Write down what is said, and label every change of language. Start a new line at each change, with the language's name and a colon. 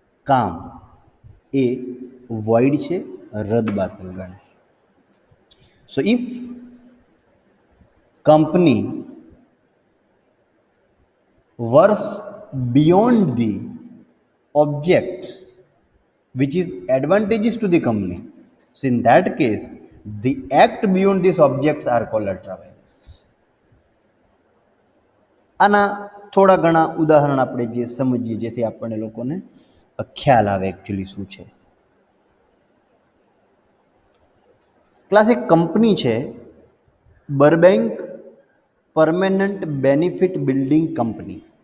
Gujarati: કામ એ વોઇડ છે રદબાતલ ગણાય
English: So if company works beyond the objects which is advantageous to the company. So in that case, the act beyond these objects are called ultravirus.
Gujarati: આના થોડા ઘણા ઉદાહરણ આપણે જે સમજીએ જેથી આપણને લોકોને ખ્યાલ આવે એકચ્યુઅલી શું છે ક્લાસ એક કંપની છે બરબેંક પરમેનન્ટ બેનિફિટ બિલ્ડિંગ કંપની